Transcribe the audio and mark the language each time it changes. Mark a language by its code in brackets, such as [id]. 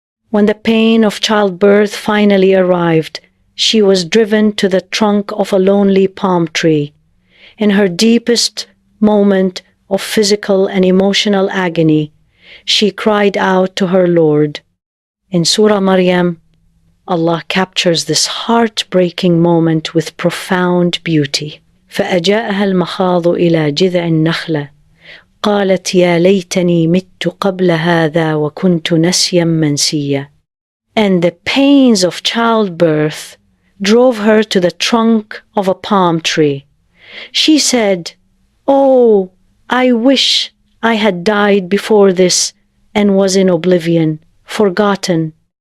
[en] When the pain of childbirth finally arrived, she was driven to the trunk of a lonely palm tree. In her deepest moment of physical and emotional agony, she cried out to her Lord. In Surah Maryam, Allah captures this heartbreaking moment with profound beauty. [ar] فأجاءها المخاض إلى جذع النخلة قالت يا ليتني مت قبل هذا وكنت نسيا منسيا. [en] And the pains of childbirth drove her to the trunk of a palm tree. She said, "Oh, I wish I had died before this and was in oblivion, forgotten."